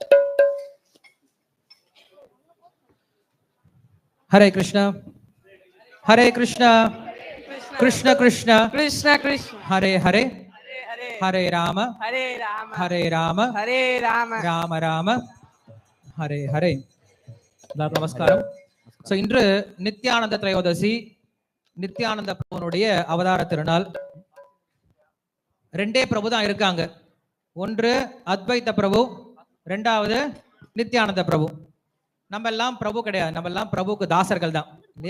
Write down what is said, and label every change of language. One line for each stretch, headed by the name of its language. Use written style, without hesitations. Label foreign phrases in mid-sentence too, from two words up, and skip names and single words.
Sanskrit: हरे कृष्ण कृष्ण कृष्ण कृष्ण कृष्ण हरे हरे हरे राम हरे राम राम राम हरे हरे.
Tamil: நமஸ்காரம். ஸோ இன்று நித்யானந்த திரையோதசி, நித்யானந்த பிரபுனுடைய அவதார திருநாள். ரெண்டே பிரபு தான் இருக்காங்க. ஒன்று அத்வைத பிரபு, ரெண்டாவது நித்யானந்த பிரபு. நம்ம எல்லாம் பிரபு கிடையாது, நம்ம எல்லாம் பிரபுக்கு தாசர்கள் தான் இல்லையா.